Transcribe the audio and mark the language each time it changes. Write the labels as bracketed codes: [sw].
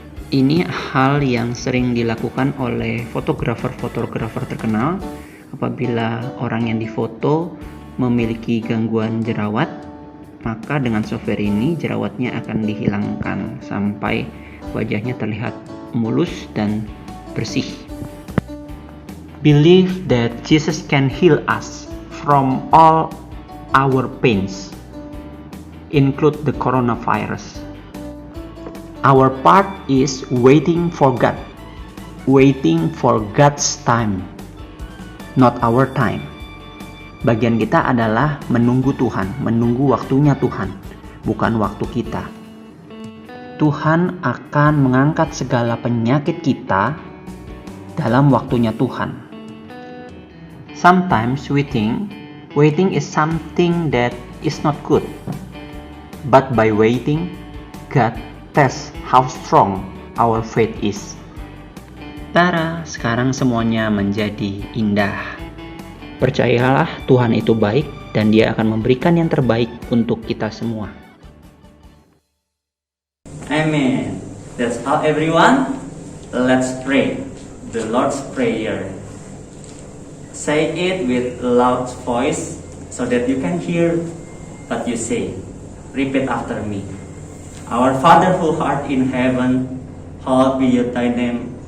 [id] Ini hal yang sering dilakukan oleh fotografer terkenal. Apabila orang yang difoto memiliki gangguan jerawat, maka dengan software ini jerawatnya akan dihilangkan sampai wajahnya terlihat mulus dan bersih. [en] Believe that Jesus can heal us from all our pains, include the coronavirus. Our part is waiting for God, waiting for God's time, not our time. [id] Bagian kita adalah menunggu Tuhan, menunggu waktunya Tuhan, bukan waktu kita. Tuhan akan mengangkat segala penyakit kita dalam waktunya Tuhan. [en] Sometimes we think waiting is something that is not good. But by waiting, God tests how strong our faith is. [id] Tara, sekarang semuanya menjadi indah. Percayalah, Tuhan itu baik dan Dia akan memberikan yang terbaik untuk kita semua. [en] Amen. That's all, everyone. Let's pray the Lord's Prayer. Say it with loud voice so that you can hear what you say. Repeat after me. Our Father who art in heaven, hallowed be thy name.